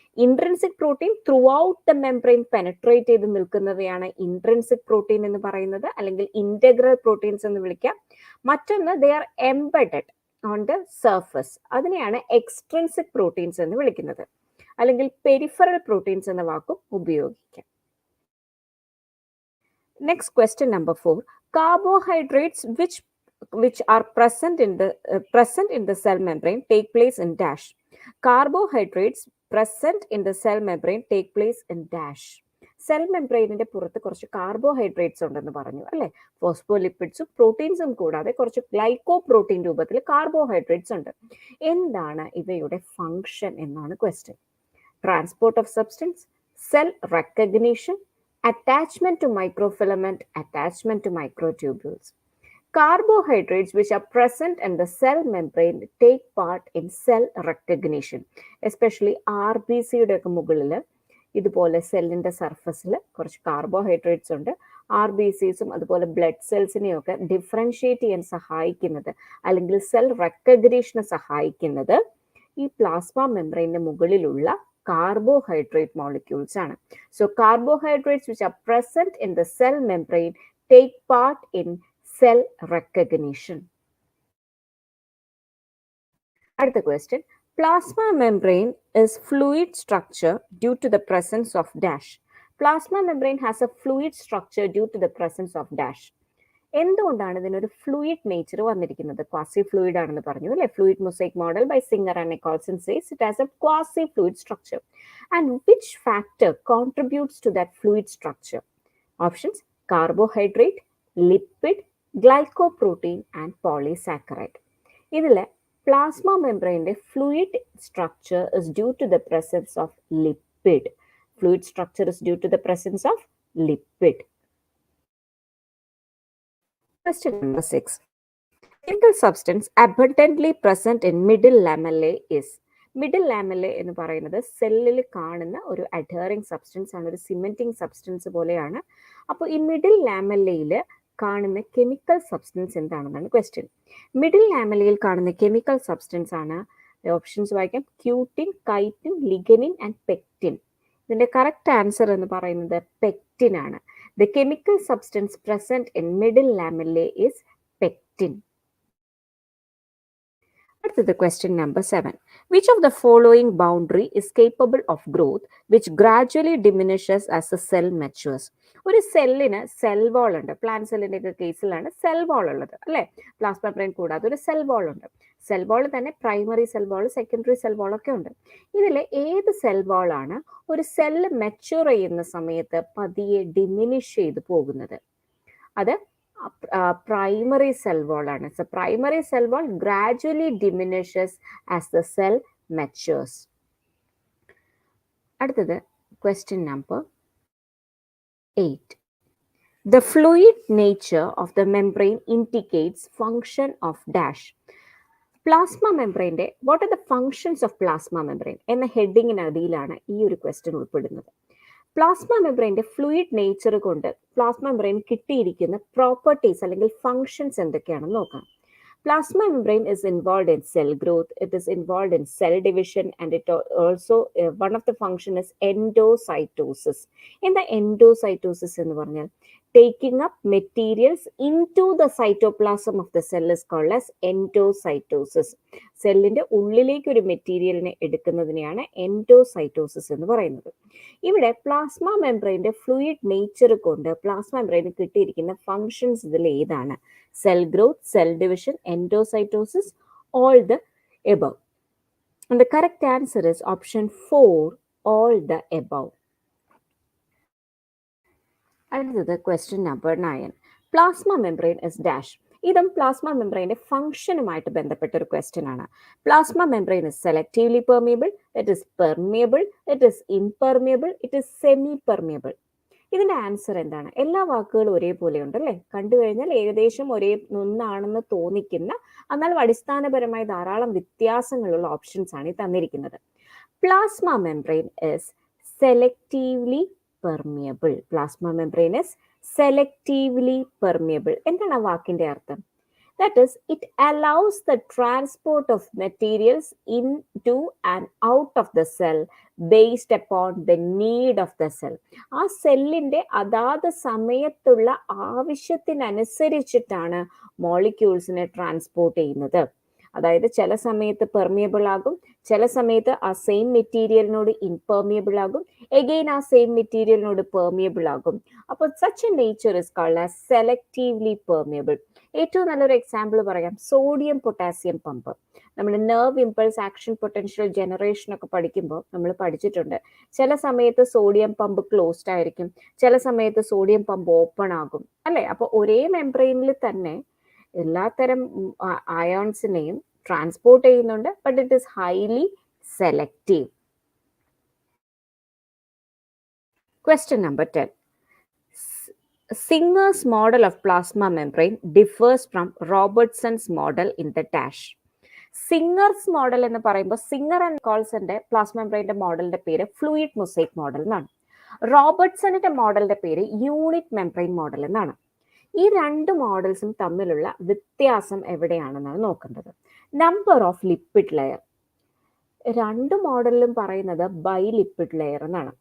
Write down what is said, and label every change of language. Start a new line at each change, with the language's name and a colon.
Malayalam: Intrinsic protein through out the membrane penetrate ചെയ്ത് നിൽക്കുന്നവയാണ് intrinsic protein എന്ന് പറയുന്നത്, അല്ലെങ്കിൽ ഇന്റഗ്രൽ പ്രോട്ടീൻസ് എന്ന് വിളിക്കാം. മറ്റൊന്ന്
English: they are embedded on the surface,
Malayalam: അതിനെയാണ് എക്സ്ട്രിൻസിക് പ്രോട്ടീൻസ് എന്ന് വിളിക്കുന്നത്. അല്ലെങ്കിൽ പെരിഫറൽ പ്രോട്ടീൻസ് എന്ന വാക്കും ഉപയോഗിക്കാം.
English: Next question number 4. Carbohydrates which are present in the cell membrane take place in dash. Carbohydrates present in the cell membrane take place in dash.
Malayalam: Cell മെംബ്രെയിനിന്റെ പുറത്ത് കുറച്ച് carbohydrates ഉണ്ടെന്ന് പറഞ്ഞു അല്ലെ. ഫോസ്ഫോലിപ്പിഡ്സും പ്രോട്ടീൻസും കൂടാതെ കുറച്ച് ഗ്ലൈക്കോപ്രോട്ടീൻ രൂപത്തിൽ കാർബോഹൈഡ്രേറ്റ്സ് ഉണ്ട്. എന്താണ് ഇവയുടെ ഫംഗ്ഷൻ എന്നാണ് question.
English: Transport of substance, cell recognition, attachment to microfilament, attachment to microtubules. Carbohydrates which are present in the cell membrane take part in cell recognition, especially
Malayalam: RBC-യുടെ ഒക്കെ മുകളിൽ ഇതുപോലെ സെല്ലിന്റെ സർഫസിൽ കുറച്ച് കാർബോഹൈഡ്രേറ്റ്സ് ഉണ്ട്. RBCസും അതുപോലെ ബ്ലഡ് സെൽസിനെയൊക്കെ ഡിഫറൻഷിയേറ്റ് ചെയ്യാൻ സഹായിക്കുന്നത് അല്ലെങ്കിൽ സെൽ റെക്കഗ്നീഷന് സഹായിക്കുന്നത് ഈ പ്ലാസ്മ മെംബ്രെയിനിന്റെ മുകളിലുള്ള carbohydrate molecules ആണ്.
English: So carbohydrates which are present in the cell membrane take part in cell recognition.
Malayalam: അടുത്ത question.
English: Plasma membrane is fluid structure due to the presence of dash. Plasma membrane has a fluid structure due to the presence of dash.
Malayalam: എന്തുകൊണ്ടാണ് ഇതിനൊരു fluid nature വന്നിരിക്കുന്നത്? Quasi fluid ആണെന്ന് പറഞ്ഞു അല്ലെ.
English: Fluid mosaic model by Singer and Nicholson says it has a quasi fluid structure. And which factor contributes to that fluid structure? Options: carbohydrate, lipid, glycoprotein and polysaccharide. ഇതിലെ plasma മെംബ്രെയിന്റെ fluid structure is due to the presence of lipid. Fluid structure is due to the presence of lipid. Question number 6. Chemical substance abundantly present in middle lamellae is.
Malayalam: Middle lamella എന്ന് പറയുന്നത് സെല്ലിൽ കാണുന്ന ഒരു adhering substance ആണ്, ഒരു cementing substance പോലെയാണ്. അപ്പോൾ ഈ മിഡിൽ ലാമെല്ലയിൽ കാണുന്ന കെമിക്കൽ സബ്സ്റ്റൻസ് എന്താണെന്നാണ് ക്വസ്റ്റ്യൻ. മിഡിൽ ലാമെല്ലയിൽ കാണുന്ന കെമിക്കൽ സബ്സ്റ്റൻസ് ആണ്, ഓപ്ഷൻസ് വായിക്കാം: ക്യൂട്ടിൻ, കൈറ്റിൻ, ലിഗനിൻ ആൻഡ് പെക്റ്റിൻ. ഇതിന്റെ കറക്റ്റ് ആൻസർ എന്ന് പറയുന്നത് പെക്റ്റിൻ ആണ്.
English: The chemical substance present in middle lamellae is pectin.
Malayalam: அடுத்தது
English: question number 7. Which of the following boundary is capable of growth which gradually diminishes as the cell matures?
Malayalam: ഒരു സെല്ലിന് cell wall ഉണ്ട്. Plant സെല്ലിന്റെ ഒക്കെ കേസിലാണ് cell wall ഉള്ളത് അല്ലെ. Plasma membrane കൂടാതെ ഒരു സെൽ വാൾ ഉണ്ട്. സെൽ വാൾ തന്നെ primary cell wall, secondary cell wall ഒക്കെ ഉണ്ട്. ഇതിൽ ഏത് സെൽ വാൾ ആണ് ഒരു സെല്ല് മെച്യൂർ ചെയ്യുന്ന സമയത്ത് പതിയെ ഡിമിനിഷ് ചെയ്ത് പോകുന്നത്?
English: അത് primary cell wall ആണ്. So primary cell wall gradually diminishes as the cell matures.
Malayalam: അടുത്തത് question number 8.
English: The fluid nature of the membrane indicates function of dash.
Malayalam: Plasma മെംബ്രെയിൻ്റെ
English: what are the functions of plasma membrane
Malayalam: എന്ന ഹെഡിങ്ങിനടിയിലാണ് ഈ ഒരു question ഉൾപ്പെടുന്നത്. Plasma മെംബ്രെയിൻ്റെ fluid nature കൊണ്ട് plasma membrane കിട്ടിയിരിക്കുന്ന properties അല്ലെങ്കിൽ functions എന്തൊക്കെയാണെന്ന് നോക്കാം.
English: Plasma membrane is involved in cell growth, it is involved in cell division, and it also, one of the function is endocytosis. In the endocytosis
Malayalam: എന്ന് പറഞ്ഞാൽ
English: taking up materials into the cytoplasm of the cell is called as endocytosis.
Malayalam: സെല്ലിന്റെ ഉള്ളിലേക്ക് ഒരു മെറ്റീരിയലിനെ എടുക്കുന്നതിനെയാണ് endocytosis എന്ന് പറയുന്നത്. ഇവിടെ plasma മെംബ്രെയിന്റെ fluid nature കൊണ്ട് പ്ലാസ്മ മെംബ്രെയിന് കിട്ടിയിരിക്കുന്ന ഫങ്ഷൻസ് ഇതിൽ ഏതാണ്?
English: Cell growth, cell division, endocytosis, all the above. And the correct answer is option 4, all the above. Another question number 9. Plasma membrane is dash.
Malayalam: ഇതും plasma മെംബ്രെയിന്റെ ഫംഗ്ഷനുമായിട്ട് ബന്ധപ്പെട്ട ഒരു question ആണ്.
English: Plasma membrane is selectively permeable, it is permeable, it is impermeable, it is semi permeable.
Malayalam: ഇതിന്റെ answer എന്താണ്? എല്ലാ വാക്കുകളും ഒരേപോലെ ഉണ്ടല്ലേ, കണ്ടു കഴിഞ്ഞാൽ ഏകദേശം ഒരേ ഒന്നാണെന്ന് തോന്നിക്കുന്ന എന്നാൽ അടിസ്ഥാനപരമായി ധാരാളം വ്യത്യാസങ്ങളുള്ള ഓപ്ഷൻസ് ആണ് ഈ തന്നിരിക്കുന്നത്.
English: Plasma membrane is selectively permeable. Plasma membrane is selectively permeable.
Malayalam: എന്താണ് ആ വാക്കിന്റെ അർത്ഥം?
English: That is, it allows the transport of materials into and out of the cell based upon the need of the cell.
Malayalam: ആ സെല്ലിന്റെ അതാത് സമയത്തുള്ള ആവശ്യത്തിനനുസരിച്ചിട്ടാണ് മോളിക്യൂൾസിനെ transport ചെയ്യുന്നത്. അതായത് ചില സമയത്ത് പെർമിയബിൾ ആകും, ചില സമയത്ത് ആ സെയിം മെറ്റീരിയലിനോട് ഇംപെർമിയബിൾ ആകും, എഗെയിൻ ആ സെയിം മെറ്റീരിയലിനോട് പെർമിയബിൾ ആകും. അപ്പോൾ
English: such a nature is called as selectively permeable.
Malayalam: ഏറ്റവും നല്ലൊരു എക്സാമ്പിൾ പറയാം, സോഡിയം പൊട്ടാസ്യം പമ്പ്. നമ്മൾ nerve impulse action potential generation ഒക്കെ പഠിക്കുമ്പോൾ നമ്മൾ പഠിച്ചിട്ടുണ്ട്, ചില സമയത്ത് സോഡിയം പമ്പ് ക്ലോസ്ഡ് ആയിരിക്കും, ചില സമയത്ത് സോഡിയം പമ്പ് ഓപ്പൺ ആകും അല്ലെ. അപ്പോൾ ഒരേ മെംബ്രെയിനിൽ തന്നെ എല്ലാത്തരം അയോൺസിനെയും ട്രാൻസ്പോർട്ട് ചെയ്യുന്നുണ്ട്,
English: But it is highly selective. Question number 10. Singer's model of plasma membrane differs from Robertson's model in the dash.
Malayalam: Singers model എന്ന് പറയുമ്പോൾ സിംഗർ ആൻഡ് നിക്കോൾസന്റെ പ്ലാസ്മ മെംബ്രെയിന്റെ മോഡലിന്റെ പേര് ഫ്ലൂയിഡ് മൊസൈക് മോഡൽ എന്നാണ്. റോബർട്ട്സണിന്റെ മോഡലിന്റെ പേര് യൂണിറ്റ് മെംബ്രെയിൻ മോഡൽ എന്നാണ്. ഈ രണ്ട് മോഡൽസും തമ്മിലുള്ള വ്യത്യാസം എവിടെയാണെന്നാണ് നോക്കേണ്ടത്. നമ്പർ ഓഫ് ലിപ്പിഡ് ലെയർ, രണ്ട് മോഡലിലും പറയുന്നത് ബൈ ലിപ്പിഡ് ലെയർ എന്നാണ്.